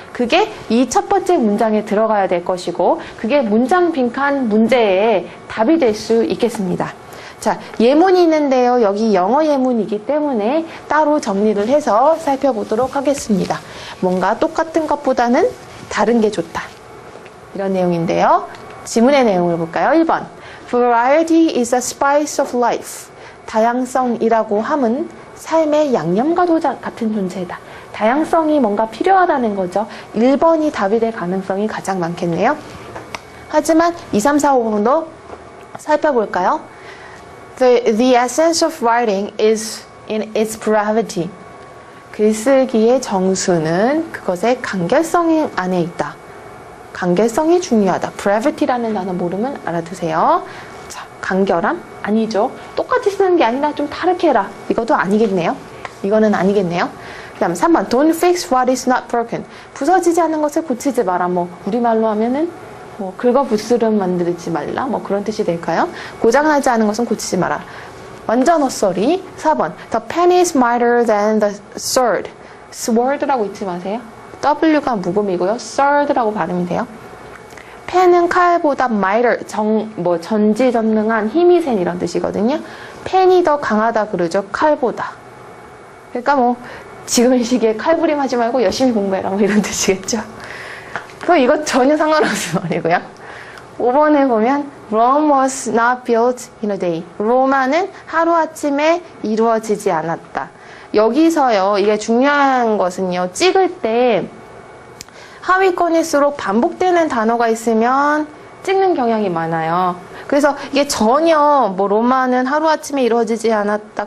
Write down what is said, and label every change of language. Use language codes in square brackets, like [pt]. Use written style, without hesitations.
[ko] 그게 이 첫 번째 문장에 들어가야 될 것이고 그게 문장 빈칸 문제의 답이 될 수 있겠습니다. 자, 예문이 있는데요. 여기 영어 예문이기 때문에 따로 정리를 해서 살펴보도록 하겠습니다. 뭔가 똑같은 것보다는 다른 게 좋다. 이런 내용인데요. 지문의 내용을 볼까요? 1번. [en] Variety is the spice of life. [ko] 다양성이라고 함은 삶의 양념과도 같은 존재다. 다양성이 뭔가 필요하다는 거죠. 1번이 답이 될 가능성이 가장 많겠네요. 하지만 2, 3, 4, 5번도 살펴볼까요? [en] The essence of writing is in its brevity. [ko] 글쓰기의 정수는 그것의 간결성 안에 있다. 간결성이 중요하다. brevity라는 단어 모르면 알아두세요. 자, 간결함? 아니죠. 똑같이 쓰는 게 아니라 좀 다르게 해라. 이것도 아니겠네요. 이거는 아니겠네요. 그 다음 [en] 3번 Don't fix what is not broken. [ko] 부서지지 않은 것을 고치지 마라. 뭐 우리말로 하면은 뭐 긁어부스름 만들지 말라. 뭐 그런 뜻이 될까요? 고장나지 않은 것은 고치지 마라. 완전 헛소리. [en] 4번 The pen is mightier than the sword. [ko] sword라고 잊지 마세요. W가 묵음이고요. sword라고 발음이 돼요. 펜은 칼보다 mightier, 전지전능한, 힘이 센 이런 뜻이거든요. 펜이 더 강하다 그러죠. 칼보다. 그러니까 뭐 지금 이 시기에 칼부림 하지 말고 열심히 공부해라 뭐 이런 뜻이겠죠. 그럼 이거 전혀 상관없는 말이고요. 5번에 보면 [en] Rome was not built in a day. [ko] 로마는 하루아침에 이루어지지 않았다. 여기서요. 이게 중요한 것은요. 찍을 때 하위권일수록 반복되는 단어가 있으면 찍는 경향이 많아요. 그래서 이게 전혀 뭐 로마는 하루아침에 이루어지지 않았다.